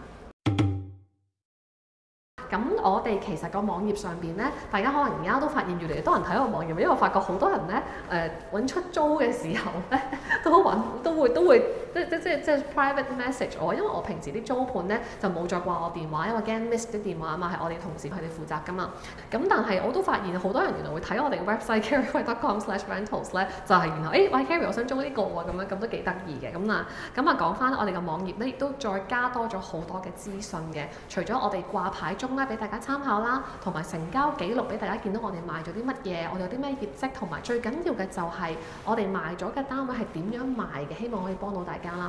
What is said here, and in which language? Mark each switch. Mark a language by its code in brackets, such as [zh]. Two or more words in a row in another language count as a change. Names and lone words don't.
[yue] 咁我哋其實個網頁上邊咧，大家可能而家都發現越嚟越多人睇個網頁，因為我發覺好多人咧揾出租嘅時候咧，都會即係 [en] private message [yue] 我，因為我平時啲租盤咧就冇再掛我電話，因為驚 miss 啲電話啊嘛，係我哋同事佢哋負責噶嘛。咁但係我都發現好多人原來會睇我哋嘅 website carriecoy.com/rentals 咧，就係然後喂 Carrie 我想租呢個喎，咁都幾得意嘅。咁講翻我哋嘅網頁咧，亦都再加多咗好多嘅資訊嘅，除咗我哋掛牌中俾大家參考啦，同埋成交記錄俾大家見到我哋賣咗啲乜嘢，我哋有啲咩業績，同埋最緊要嘅就係我哋賣咗嘅單位係點樣賣嘅，希望可以幫到大家啦。